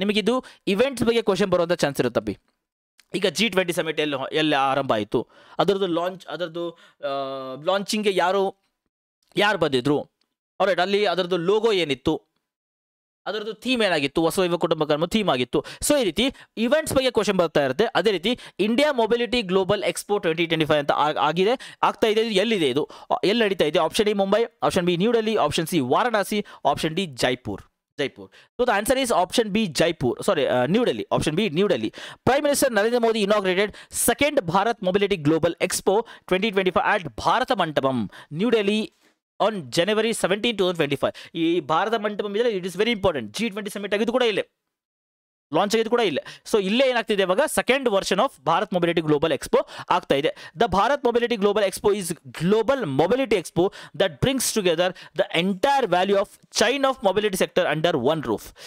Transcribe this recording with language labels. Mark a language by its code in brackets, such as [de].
[kn] ನಿಮಗೆ ಇದು ಇವೆಂಟ್ಸ್ ಬಗ್ಗೆ ಕ್ವಶನ್ ಬರುವಂಥ ಚಾನ್ಸ್ ಇರುತ್ತಪ್ಪಿ. ಈಗ G20 ಸಮಿಟ್ ಎಲ್ಲಿ ಆರಂಭ ಆಯಿತು, ಅದರದ್ದು ಲಾಂಚಿಂಗ್ಗೆ ಯಾರು ಬಂದಿದ್ರು, ಅವರೈಟ್, ಅಲ್ಲಿ ಅದರದ್ದು ಲೋಗೋ ಏನಿತ್ತು, ಅದರದ್ದು ಥೀಮ್ ಏನಾಗಿತ್ತು, ವಸುದೈವ ಕುಟುಂಬಕರ್ಮ ಥೀಮ್ ಆಗಿತ್ತು. ಸೊ ಈ ರೀತಿ ಇವೆಂಟ್ಸ್ ಬಗ್ಗೆ ಕ್ವಶನ್ ಬರ್ತಾ ಇರುತ್ತೆ. ಅದೇ ರೀತಿ ಇಂಡಿಯಾ ಮೊಬಿಲಿಟಿ ಗ್ಲೋಬಲ್ ಎಕ್ಸ್ಪೋ 2025 ಅಂತ ಆಗ್ತಾ ಇದೆ. ಎಲ್ಲಿದೆ ಇದು, ಎಲ್ಲಿ ನಡೀತಾ ಇದೆ? Option A Mumbai, option B new Delhi, option C Varanasi, option D Jaipur. [en] So the answer is option B, Jaipur. New Delhi. Option B, New Delhi. Prime Minister Narendra Modi inaugurated second Bharat Mobility Global Expo 2025 at Bharat Mandapam, New Delhi on January 17, 2025. [kn] ಈ ಭಾರತ ಮಂಟಪಂ ಇದೆ, [en] It is very important. [kn] G20 summit ಆಗಿದ್ದು ಕೂಡ ಇಲ್ಲೇ, launch ಆಗಿದ್ದು ಕೂಡ ಇಲ್ಲ. So ಇಲ್ಲೇ ಏನಾಗ್ತಿದೆ ಇವಾಗ, second version of Bharat mobility global expo ಆಗ್ತಾ ಇದೆ. [en] The Bharat Mobility Global Expo is global mobility expo that brings together the entire value of chain of mobility sector under one roof.